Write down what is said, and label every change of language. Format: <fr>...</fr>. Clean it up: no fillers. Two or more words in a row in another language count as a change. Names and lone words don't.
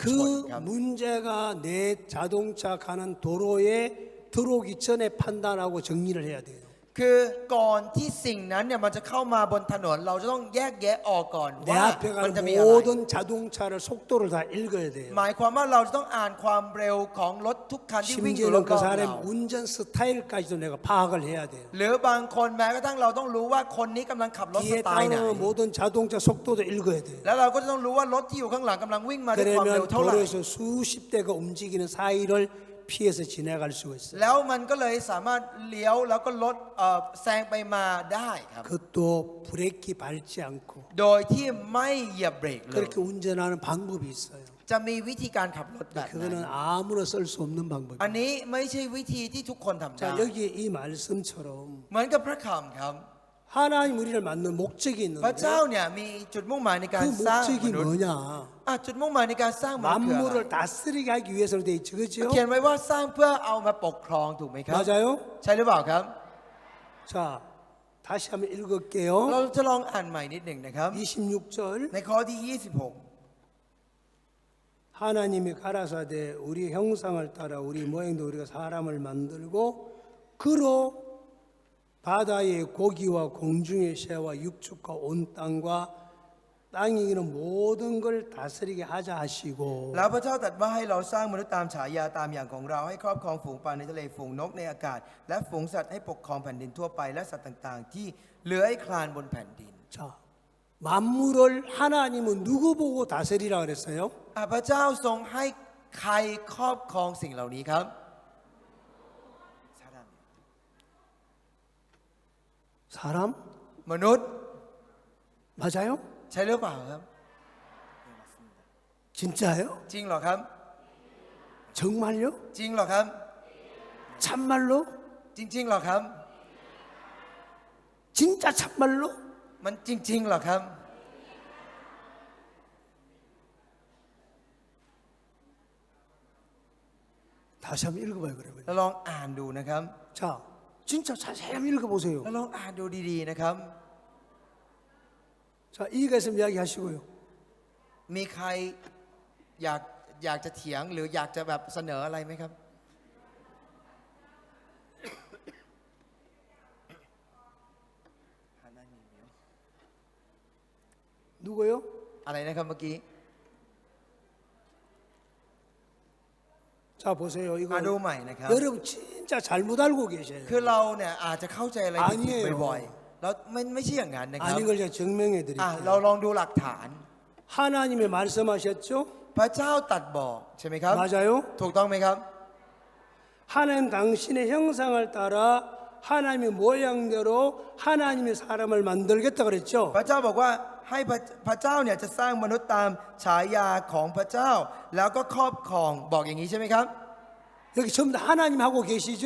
<ko>그</ko> <th>ครับ</th> <ko>문제가 내 자동차 가는 도로에 들어오기 전에 판단하고 정리를 해야 돼요.</ko> <th>คือก่อนที่สิ่งนั้นเนี่ยมันจะเข้ามาบนถนนเราจะต้องแยกแยะออกก่อน</th> <ko>내</ko> <th>ว่า</th> <ko>앞에</ko> <th>มัน</th> <ko>가는</ko> <th>จะมีอะไร</th> <ko>모든 자동차를 속도를 다 읽어야 돼요.</ko> <th>หมายความว่าเราจะต้องอ่านความเร็วของรถทุกคันที่วิ่งอยู่ร</th> <ko>심지어는</ko> <th>อบ</th> <ko>그</ko> <th>ๆเรา</th> <ko>사람의 운전 스타일까지도 내가 파악을 해야 돼요.</ko> <th>หรือบางคนแม้กระทั่งเราต้องรู้ว่าคนนี้กำลังขับรถส</th> <ko>뒤에</ko> <th>ไตล์ไหน</th> <ko>따르는 모든 자동차 속도도 읽어야 돼요.</ko> <th>แล้วเราก็จะต้องรู้ว่ารถที่อยู่ข้างหลังกำลังวิ่งมาด้วยความเร็ว</th> <ko>그러면</ko> <th>เท่าไหร่</th> <ko>도로에서 수십 대가 움직이는 사이를 피해서 지나갈 수가 있어요.</ko> <th>แล้วมันก็เลยสามารถเลี้ยวแล้วก็ลดแซงไปมาได้ครับ</th> <ko>그것도 브레이크 밟지 않고</ko> <th>โดยที่ไม่เหยียบเบรกเลย</th> <ko>그렇게 운전하는 방법이 있어요.</ko> <th>จะมีวิธีการขับรถแบบนั้น</th> <ko>그거는 아무나 쓸 수 없는</ko> <th>อัน</th> <ko>방법이에요.</ko> <th>นี้ไม่ใช่วิธีที่ทุกคนทำได้</th> <ko>자, 여기 이 말씀처럼</ko> <th>เหมือนกับพระคำครับ</th> <ko>하나님 우리를 만든 목적이</ko> <th>พระ</th> <ko>있는데</ko> <th>เจ้าเนี่ยมีจุดมุ่งหมายในการ</th> <ko>그</ko> <th>สร้างม</th> <ko>목적이</ko> <th>นุษย์</th> <ko>뭐냐?</ko> <th>จุดมุ่งหมายในการสร้างมนุษย์คืออะไร</th> <ko>만물을 다스리게 하기 위해서로 돼 있죠, 그렇죠?</ko> <th>เขียนไว้ว่าสร้างเพื่อเอามาปกครองถูกไหมครับ</th> <ko>맞아요?</ko> <th>ใช่หรือเปล่าครับ</th> <ko>자, 다시 한번 읽을게요.</ko> <th>เราจะลองอ่านใหม่นิดหนึ่งนะครับ</th> <ko>26절</ko> <th>ในข้อที่</th> <ko>하나님이 가라사대 우리 형상을 따라 우리 모양대로 우리가 사람을 만들고 그로 바다의 고기와 공중의 새와 육축과 온 땅과 땅에 있는 모든 걸 다스리게 하자 26 하시고</ko> <th>แล้วพระเจ้าตรัสว่าให้เราสร้างมนุษย์ตามฉายาตามอย่างของเราให้ครอบครองฝูงปลาในทะเลฝูงนกในอากาศ และฝูงสัตว์ให้ปกครองแผ่นดินทั่วไปและสัตว์ต่างๆ ที่เลื้อยคลานบนแผ่นดิน</th> <ko>자, 만물을 하나님은 누구 보고 다스리라 그랬어요?</ko> <th>พระเจ้าทรงให้ใครครอบครองสิ่งเหล่านี้ครับ</th> <ko>사람?</ko> <th>มนุษย์</th> <ko>맞아요?</ko> <th>ใช่หรือเปล่าครับ</th> <ko>진짜요?</ko> <th>จริงเหรอครับ</th> <ko>정말요?</ko> <th>จริงเหรอครับ</th> <ko>참말로?</ko> <th>จริงๆเหรอครับ</th> <ko>진짜 참말로?</ko> <th>มันจริงๆเหรอครับ</th> <ko>다시 한번 읽어봐요 그러면.</ko> <th>เราลองอ่านดูนะครับ</th> <ko>자, 진짜 자세히 한번 읽어보세요.</ko> <th>เราลองอ่านดูดีๆนะครับ</th> <ko>자, 이해가 있으면 이야기하시고요.</ko> <th>มีใครอยากจะเถียงหรืออยากจะแบบเสนออะไรไหมครับ</th> <ko>누구요?</ko> <th>อะไรนะครับเมื่อกี้</th> <ko>자, 보세요. 이거</ko> <th>มาดูใหม่นะครับ</th> <ko>여러분 진짜 잘못 알고 계셔요.</ko> <th>คือเราเนี่ยอาจจะเข้าใจอะไรผิด</th> <ko>아니에요</ko> <th>ๆบ่อยๆแล้วไม่ใช่อย่างนั้นนะครับ</th> <ko>아닌 걸 제가 증명해</ko> <th>เรา</th> <ko>드릴게요.</ko> <th>ลองดูหลักฐาน</th> <ko>하나님이 말씀하셨죠?</ko> <th>พระเจ้าตรัสบอกใช่ไหมครับ</th> <ko>맞아요?</ko> <th>ถูกต้องไหมครับ</th> <ko>하나님 당신의 형상을 따라 하나님의 모양대로 하나님이 사람을 만들겠다 그랬죠?</ko> <th>พระเจ้าบอกว่าให้พระเจ้าเนี่ยจะสร้างมนุษย์ตามฉายาของพระเจ้า แล้วก็ครอบครองบอกอย่างนี้ใช่ไหมครับ</th> <ko>여기 전부 다 하나님 하고 계시죠?</ko>